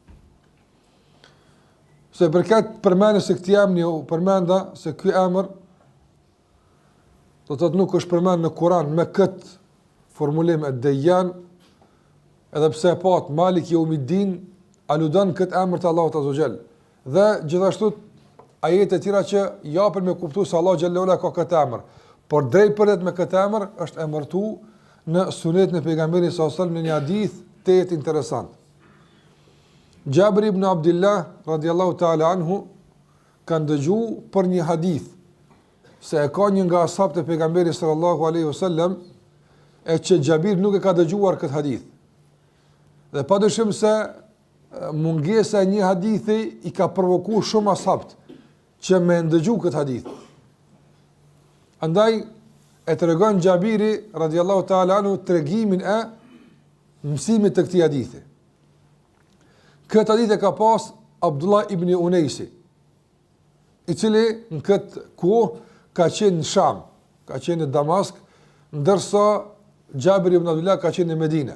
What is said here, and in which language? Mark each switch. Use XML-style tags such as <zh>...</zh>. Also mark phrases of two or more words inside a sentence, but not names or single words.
<sq>Se përket përmendjes së këtij emri u përmenda se ky emër do do të thotë nuk është përmend në Kur'an me këtë formulim e Dejjan, edhe pse e pat</sq> <ar>مالك يوم الدين</ar> <sq>aludon këtë emër të Allahut</sq> <ar>عز وجل.</ar> <sq>Dhe gjithashtu ajete të tjera që japën me kuptues se Allah</sq> <ar>جل وعلا</ar> <sq>ka këtë emër, por drejt përdet me këtë emër është emërtuar në sunetin e pejgamberit</sq> <ar>صلى الله عليه وسلم</ar> <sq>në një hadith të interesant. Jabir ibn Abdullah</sq> <ar>رضي الله تعالى عنه</ar> <sq>kanë dëgjuar për një hadith se e ka një nga ashabët e pejgamberit</sq> <ar>صلى الله عليه وسلم</ar> <sq>e që Jabir nuk e ka dëgjuar këtë hadith. Dhe padyshim se mungesa e një hadithi i ka provokuar shumë ashabët që me ndëgju këtë hadith. Andaj e tregon Jabiri</sq> <ar>رضي الله تعالى عنه</ar> <sq>tregimin e mësimit të këtij hadithi. Këtë hadith e ka pas Abdullah ibn Unesi, i cili në këtë kohë ka qenë në Sham, ka qenë në Damask, ndërsa Jabir ibn Abdullah ka qenë në Medinë.</sq>